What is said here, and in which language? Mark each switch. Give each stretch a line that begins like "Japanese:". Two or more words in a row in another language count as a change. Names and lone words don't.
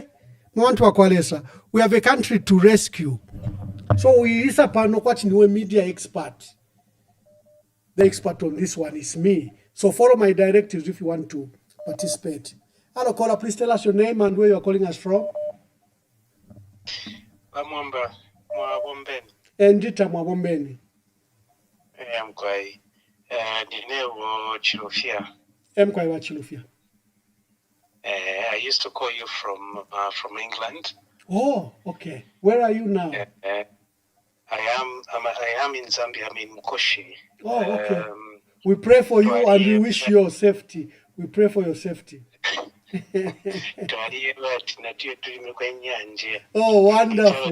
English: We have a country to rescue. So we is a media expert. The expert on this one is me. So follow my directives if you want to participate. Hello, caller. Please tell us your name and where you are calling us from. Mwamba,
Bemba: Mwabombeni. Endita Mwabombeni. Mkwai. Dinewo Chilufia. Mkwai wa Chilufia.
English: I used to call you from England. Oh, okay. Where are you now? I am in Zambia. I'm in Mkoshi. Oh, okay. We pray for you and we wish your safety. We pray for your safety. Oh, wonderful.